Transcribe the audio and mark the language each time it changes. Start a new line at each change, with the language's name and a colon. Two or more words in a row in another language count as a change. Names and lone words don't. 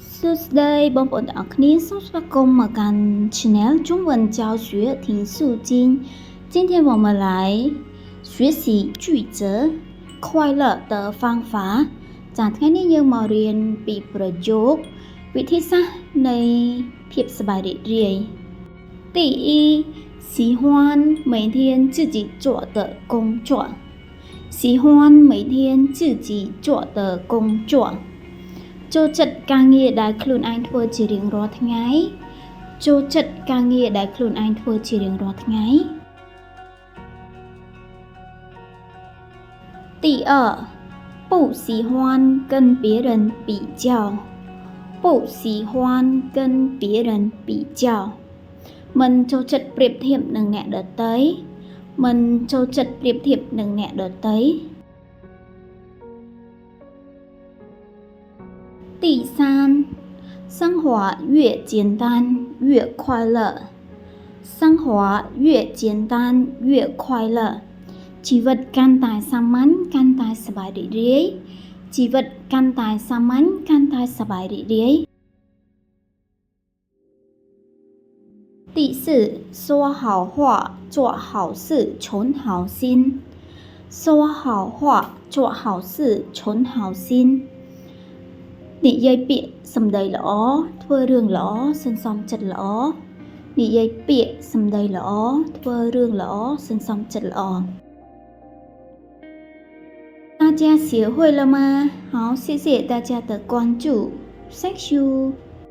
Khmer: Tuesday បងប្អូនទាំងអស់គ្នាសូមស្វាគមន៍មកកាន់ Channel 中文教学听速经。
Chinese: 今天我们来学习句子快乐的方法。
Khmer: ចាថ្ងៃនេះយើងមករៀនពីប្រយោគវិធីសាស្ត្រនៃភាពសប្បាយរីករាយ
Chinese: 第一喜欢每天自己做的工作喜欢每天自己做的工作
Khmer: ចូលចិត្តការងារដែលខ្លួនឯងធ្វើជារៀងរាល់ថ្ងៃចូលចិត្តការងារដែលខ្លួនឯងធ្វើជារៀងរាល់ថ្ងៃ
Chinese: 第二不喜欢跟别人比较不喜欢跟别人比较
Khmer: មិនចូលចិត្តប្រៀបធៀបនឹងអ្នកដទៃមិនចូលចិត្តប្រៀបធៀបនឹងអ្នកដទៃ
Chinese: 第三生活越简单越快乐生活越简单越快乐
Khmer: ជីវិតកាន់តែសាមញ្ញកាន់តែសប្បាយរីករាយជីវិតកាន់តែសាមញ្ញកាន់តែសប្បាយរីករាយ
Chinese: 第四说好话做好事存好心说好话做好事存好心
Khmer: និយាយពាក្យសម្ដីល្អធ្វើរឿងល្អសន្សំចិត្តល្អនិយាយពាក្យសម្ដីល្អធ្វើរឿងល្អសន្សំចិត្តល្អ
Chinese: 大家学会了吗？好，谢谢大家的关注，
English: Thank you。